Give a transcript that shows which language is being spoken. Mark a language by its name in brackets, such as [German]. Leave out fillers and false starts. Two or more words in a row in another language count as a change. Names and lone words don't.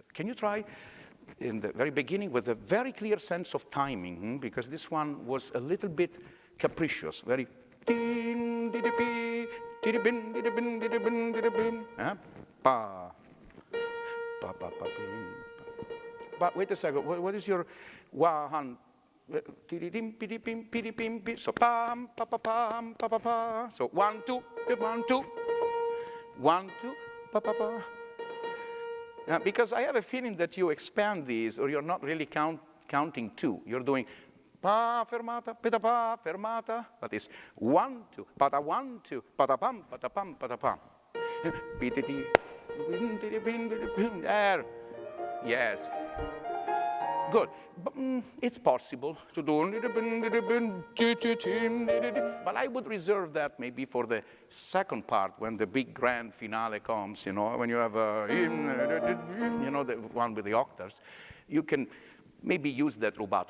[English] Can you try in the very beginning with a very clear sense of timing, because this one was a little bit capricious, very pa, pa, pa, pa, but wait a second, what is your one? So pam, pa, pa, pam, pa, pa, pa. So 1, 2, 1, 2, 1, 2, pa, pa, pa. Because I have a feeling that you expand these, or you're not really counting 2. You're doing pa, fermata, pita, pa, fermata. But it's 1, 2, pata, 1, 2, pata, pam, pata, pam, pata, pam. There. Yes. Good. But, it's possible to do, but I would reserve that maybe for the second part, when the big grand finale comes, when you have the one with the octaves, you can maybe use that rubato.